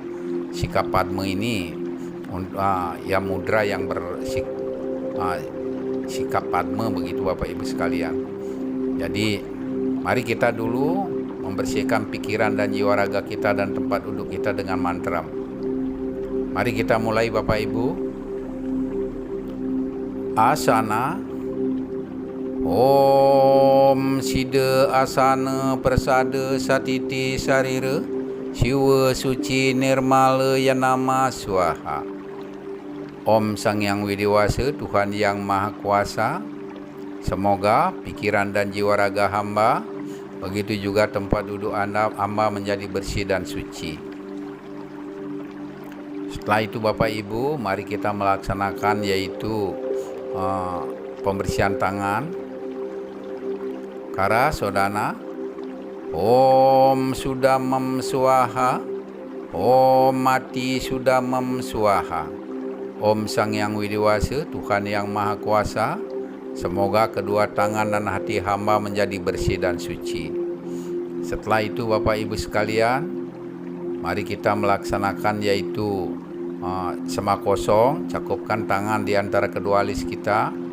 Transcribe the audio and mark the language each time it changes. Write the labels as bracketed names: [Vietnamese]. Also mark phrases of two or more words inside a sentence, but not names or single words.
[Indonesian] Sikap padme ini ya mudra yang sikap padme begitu Bapak Ibu sekalian. Jadi mari kita dulu membersihkan pikiran dan jiwa raga kita dan tempat duduk kita dengan mantra. Mari kita mulai Bapak Ibu. Asana. [Sanskrit] Om Sida Asana Persada Satiti Sarira Siwa Suci Nirmala Yanama Swaha. [Indonesian] Om Sang Yang Widiwasa, Tuhan Yang Maha Kuasa, semoga pikiran dan jiwa raga hamba, begitu juga tempat duduk hamba menjadi bersih dan suci. Setelah itu Bapak Ibu, mari kita melaksanakan yaitu pembersihan tangan. [Sanskrit] Kara Sodana. Om Sudamam Swaha. Om Mati Sudamam Swaha. [Indonesian] Om Sang Yang Widiwasa, Tuhan Yang Maha Kuasa, semoga kedua tangan dan hati hamba menjadi bersih dan suci. Setelah itu Bapak Ibu sekalian, mari kita melaksanakan yaitu sema kosong, cakupkan tangan di antara kedua alis kita.